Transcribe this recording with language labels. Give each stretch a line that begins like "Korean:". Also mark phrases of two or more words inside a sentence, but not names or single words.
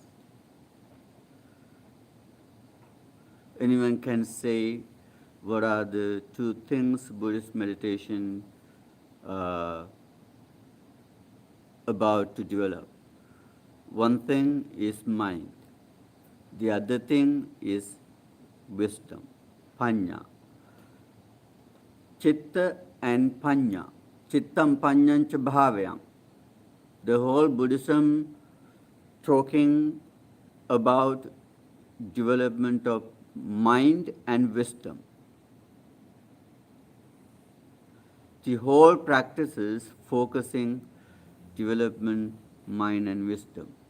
English: Anyone can say what are the two things Buddhist meditation about to develop. One thing is mind. The other thing is wisdom, panya. Chitta and panya.
Pali: Chittam panyancha bhavyam.
English: The whole Buddhism talking about development of mind and wisdom. The whole practice is focusing development, mind and wisdom.